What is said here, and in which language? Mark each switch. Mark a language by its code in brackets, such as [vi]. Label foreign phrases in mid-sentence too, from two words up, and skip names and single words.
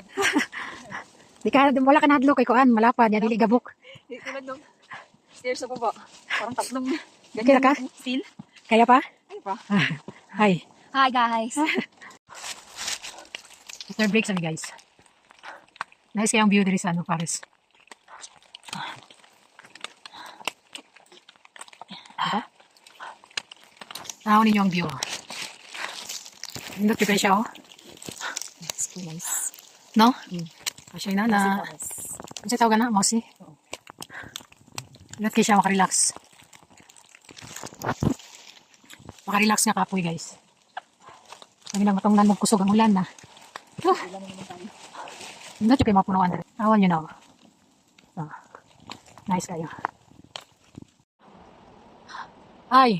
[ceb] Wala ka nahadlo kay kuan, malapad, ya dili gabok. [tl] Tulad nung stairs sa baba. Parang tatlong Kaya ka? steel. Kaya pa? Ay pa. [en] Hi. Hi guys. After break kami guys. [ceb] Nice kayang view diri sa Paris. Tanaw ninyo ang view. Nindot kayo siya, oh. [en] It's nice. No? [tl] Kasi na. Ano siya tawag na? Mousy? [ceb] Nindot kayo siya makarelax. Makarelax nga kapoy, guys. Kami lang matungnan magkusog ang ulan na. Nindot kayo mapunuan. Awan nyo na, oh. So, nice kayo. Hi!